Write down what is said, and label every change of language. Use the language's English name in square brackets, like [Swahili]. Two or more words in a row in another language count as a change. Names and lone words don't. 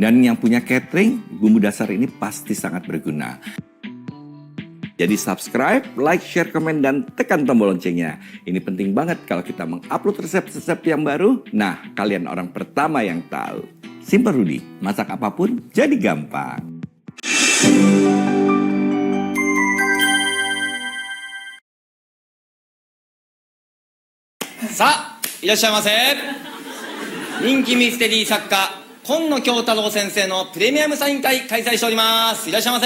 [Indonesian] Dan yang punya catering, bumbu dasar ini pasti sangat berguna. Jadi subscribe, like, share, komen, dan tekan tombol loncengnya. Ini penting banget kalau kita mengupload resep-resep yang baru. Nah, kalian orang pertama yang tahu. Simple Rudy, masak apapun jadi gampang. [Japanese] Sa, いらっしゃいませ。人気ミステリー作家、今野京太郎先生のプレミアムサイン会開催しております。いらっしゃいませ。